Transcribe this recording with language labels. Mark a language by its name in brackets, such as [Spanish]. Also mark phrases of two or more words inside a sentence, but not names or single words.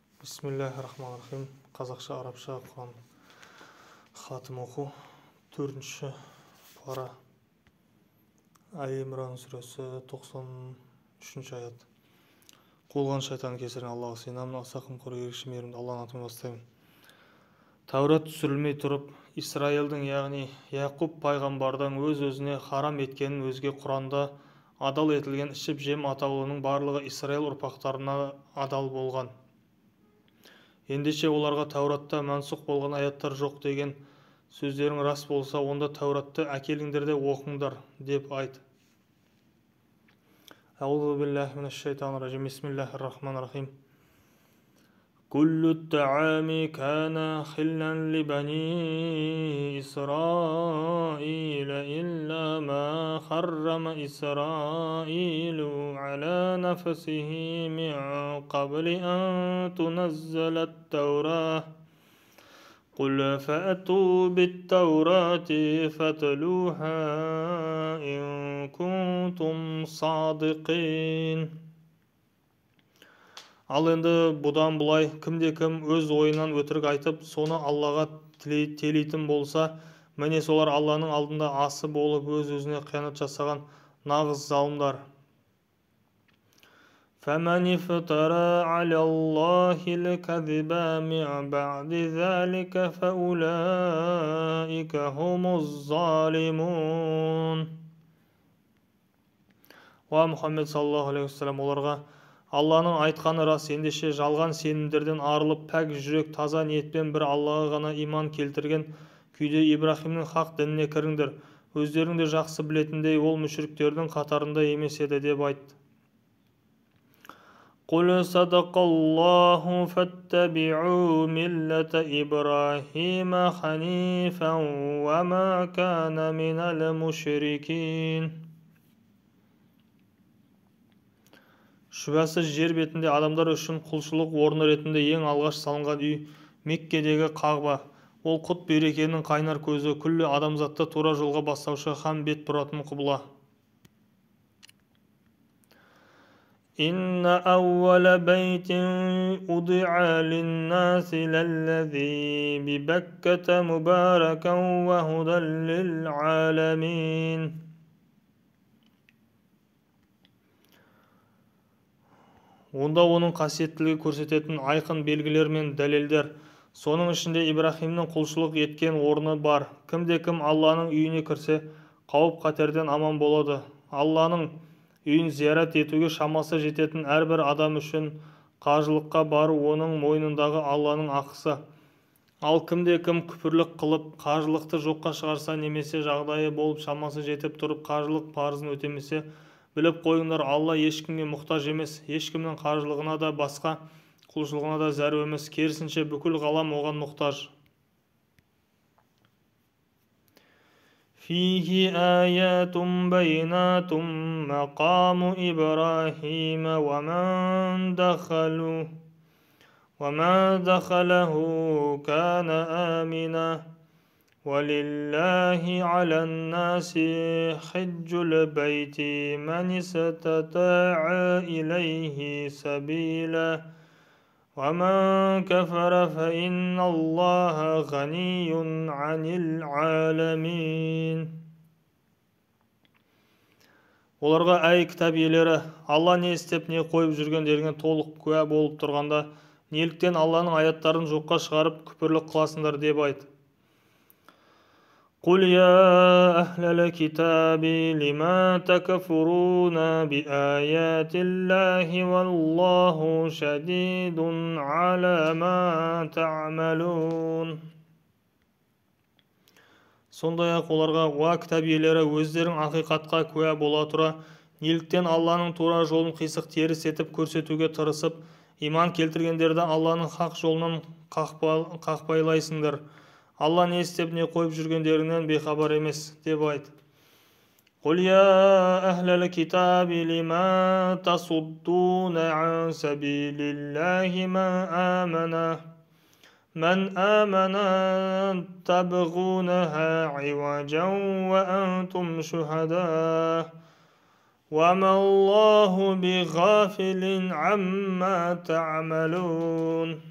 [Arabic] بسم الله الرحمن الرحيم. [Kazakh] Қазақша, арабша Құран хатым оқу. 4-ші пара. Али-Имран сүресі 93-ші аят. Қуылған шайтан кесірінен Аллаға сыйынамын, аса қымқор ерекше мейірімді Алланың атымен бастаймын. Тәурат түсірілмей тұрып, Исраилдің, яғни Яқуб пайғамбардан өз-өзіне харам еткенін өзге Құранда адал етілген ішіп-жем атаулының барлығы Исраил ұрпақтарына адал болған. Ендеше оларға Тәуратта мәнсұқ болған аяттар жоқ деген сөздерің рас болса, онда Тәуратты әкеліңдер де оқыңдар деп айт. [Arabic] أعوذ بالله من الشيطان الرجيم. بسم الله الرحمن الرحيم. كل الطعام كان حلا لبني إسرائيل إلا ما حرم إسرائيل على نفسه من قبل أن تنزل التوراة. قل فأتوا بالتوراة فاتلوها إن كنتم صادقين. [Kazakh] Ал енді бұдан бұлай кімде-кім өз ойынан өтірік айтып, соны Аллаға телейтін болса, міне солар Алланың алдында асы болып өз-өзіне қиянат жасаған нағыз залымдар. [Arabic] فَمَنِ افْتَرَى عَلَى اللَّهِ الْكَذِبَ مِنْ بَعْدِ ذَلِكَ فَأُولَئِكَ هُمُ الظَّالِمُونَ. يا محمد صلى الله عليه وسلم, [Kazakh] оларға Алланың айтқаны рас, ендеше жалған сенімдерден арылып, пәк жүрек, таза ниетпен бір Аллаға ғана иман келтірген күйде Ибрахимнің хақ дініне кіріңдер. Өздерің де жақсы білетіндей, ол мүшриктердің қатарында емес еді деп айтты. [Arabic] قُلْ صَدَقَ اللَّهُ فَاتَّبِعُوا مِلَّةَ إِبْرَاهِيمَ حَنِيفًا وَمَا كَانَ مِنَ الْمُشْرِكِينَ. [Kazakh] Шүбәсіз жер бетінде адамдар үшін құлшылық орны ретінде ең алғаш салынған үй Меккедегі Қағба. Ол құт берекенің қайнар көзі, күллі адамзатты тура жолға бастаушы һәм бет бұратын құбыла. [Arabic] إن أول بيت وضع للناس للذي ببكة مباركا وهدى للعالمين. [Kazakh] Онда оның қасиеттілігі көрсететін айқын белгілер мен дәлелдер, соның ішінде Ибрахимнің құлшылық еткен орны бар. Кімде-кім Алланың үйіне кірсе, қауіп-қатерден аман болады. Алланың үйін зиярат етуге шамасы жететін әрбір адам үшін қажылыққа бару оның мойнындағы Алланың ақысы. Ал кімде-кім күпірлік қылып, қажылықты жоққа шығарса, немесе жағдайы болып шамасы жетіп тұрып қажылық парызын өтемесе, біліп қойыңдар, Алла ешкімге мұқтаж емес, ешкімнің қажылығына да басқа құлшылығына да зәру емес, керісінше бүкіл ғалам оған мұқтаж. [Arabic] فيه آيات بينات مقام إبراهيم ومن دخله كان آمنا ولله على الناس حج البيت من استطاع إليه سبيلا وَمَنْ كَفَرَ فَإِنَّ اللَّهَ غَنِيٌّ عَنِ الْعَالَمِينَ. [Kazakh] Оларға, әй кітап иелері, Алла не істеп, не қойып жүргендеріңе толық куә болып тұрғанда, неліктен Алланың аяттарын жоққа шығарып күпірлік қыласыңдар деп айт. [Arabic] قُلْ يَا أَهْلَ الْكِتَابِ لِمَ تَكْفُرُونَ بِآيَاتِ اللَّهِ وَاللَّهُ شَدِيدٌ عَلَى مَا تَعْمَلُونَ. [Kazakh] Сондай-ақ оларға, уа кітап иелері, өздерің ақиқатқа куә бола тұра, неліктен Алланың тура жолын қисық теріс етіп көрсетуге тырысып, иман келтіргендерді Алланың хақ жолынан қақпайлайсыңдар. Алла не істеп, не қойып жүргендерінен бейхабар емес деп айт. [Arabic] قُلْ يَا أَهْلَ الْكِتَابِ لِمَ تَصُدُّونَ عَنْ سَبِيلِ اللَّهِ مَنْ آمَنَ تَبْغُونَهَا عِوَجًا وَأَنْتُمْ شُهَدَاءُ وَمَا اللَّهُ بِغَافِلٍ عَمَّا تَعْمَلُونَ.